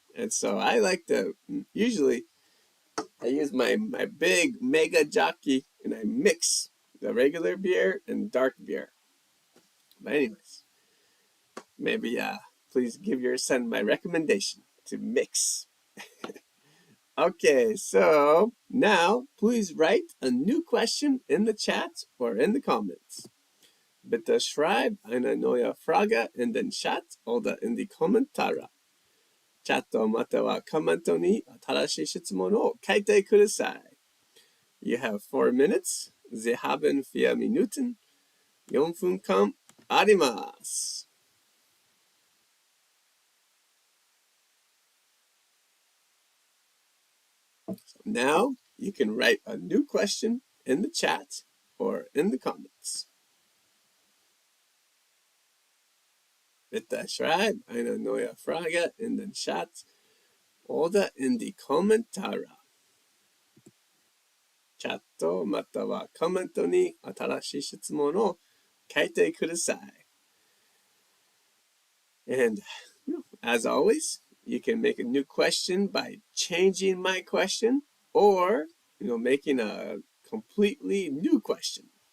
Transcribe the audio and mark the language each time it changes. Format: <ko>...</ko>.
<en>And so I like to, usually, I use my big mega jockey and I mix the regular beer and dark beer. But anyways, maybe please give your son my recommendation to mix. Okay, so now please write a new question in the chat or in the comments.</en> <de>Bitte schreib eine neue Frage in den Chat oder in die Kommentare.</de> <ja>チャットまたはコメントに新しい質問を書いてください。</ja> <en>You have 4 minutes.</en> <de>Sie haben 4 Minuten.</de> <ja>4分間あります。</ja> <en>So now you can write a new question in the chat or in the comments.</en> <de>Bitte schreib eine neue Frage in den Chat oder in die Kommentare.</de> <ja>チャットまたはコメントに新しい質問を書いてください。</ja> <en>And as always, you can make a new question by changing my question or making a completely new question.</en>